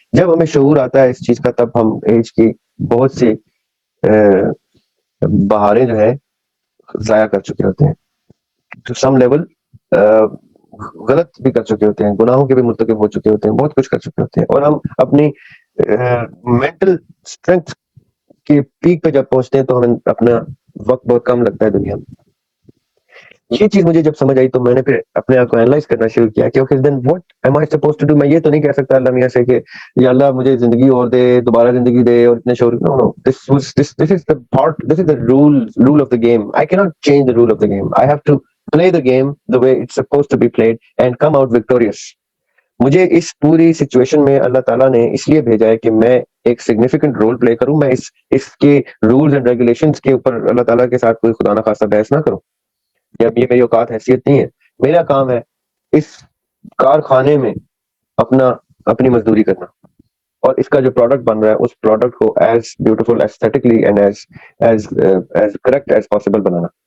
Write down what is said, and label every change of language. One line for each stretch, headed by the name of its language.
Urdu: جب ہمیں شعور آتا ہے اس چیز کا, تب ہم ایج کی بہت سی بہاریں جو ہے ضائع کر چکے ہوتے ہیں,
English: to some level
Urdu: غلط بھی کر چکے ہوتے ہیں, گناہوں کے بھی مرتکب ہو چکے ہوتے ہیں, بہت کچھ کر چکے ہوتے ہیں, اور ہم اپنی مینٹل اسٹرینتھ کے پیک پہ جب پہنچتے ہیں تو ہمیں اپنا وقت بہت کم لگتا ہے دنیا میں. یہ چیز مجھے جب سمجھ آئی تو میں نے پھر اپنے آپ کو اینالائز کرنا شروع کیا کہ
English: Okay then what am I suppose to do.
Urdu: میں یہ تو نہیں کہہ سکتا اللہ میاں سے کہ یا اللہ مجھے زندگی اور دے, دوبارہ زندگی دے اور اتنے شعور.
English: No no, this is the part, this is the rule of the game. I cannot change the rule of the game. I have to play the game the way it's supposed to be played and come out victorious.
Urdu: مجھے اس پوری situation میں اللہ تعالیٰ نے اس لیے بھیجا ہے کہ میں ایک سگنیفیکنٹ رول پلے کروں. میں اس کے رولز اینڈ ریگولیشنز کے اوپر اللہ تعالیٰ کے ساتھ کوئی خدا نہ خواستہ بحث نہ کروں. جب یہ میری اوقات حیثیت نہیں ہے, میرا کام ہے اس کارخانے میں اپنی مزدوری کرنا, اور اس کا جو پروڈکٹ بن رہا ہے اس پروڈکٹ کو
English: as beautiful aesthetically and as correct as possible
Urdu: banana.